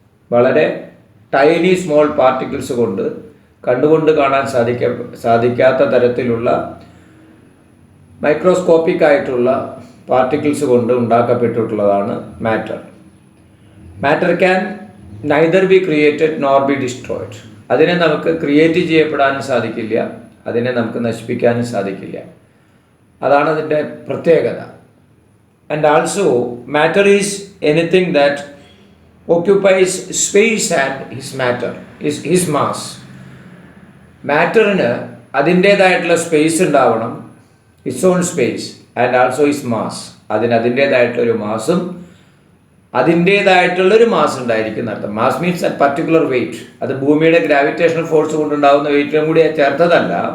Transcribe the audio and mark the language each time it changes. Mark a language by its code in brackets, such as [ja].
[ml] വളരെ tiny small particles കൊണ്ട് കണ്ടുകൊണ്ട് കാണാൻ സാധിക്കാത്ത തരത്തിലുള്ള മൈക്രോസ്കോപ്പിക് ആയിട്ടുള്ള പാർട്ടിക്കിൾസ് കൊണ്ട് ഉണ്ടാക്കപ്പെട്ടിട്ടുള്ളതാണ് matter. [en] Matter can neither be created nor be destroyed. [ml] അതിനെ നമുക്ക് ക്രിയേറ്റ് ചെയ്യപ്പെടാനും സാധിക്കില്ല, അതിനെ നമുക്ക് നശിപ്പിക്കാനും സാധിക്കില്ല. അതാണ് അതിൻ്റെ പ്രത്യേകത. [en] And also matter is anything that occupies space and his mass. [ml] മാറ്ററിന് അതിൻ്റേതായിട്ടുള്ള സ്പേസ് ഉണ്ടാവണം, [en] its own space, and also its mass. [ml] അതിൻ്റേതായിട്ടുള്ളൊരു മാസും അതിൻ്റേതായിട്ടുള്ളൊരു mass ഉണ്ടായിരിക്കും അർത്ഥം. [en] Mass means a particular weight. [ml] അത് ഭൂമിയുടെ ഗ്രാവിറ്റേഷണൽ ഫോഴ്സ് കൊണ്ടുണ്ടാകുന്ന വെയിറ്റിനും കൂടി ചേർത്തതല്ല.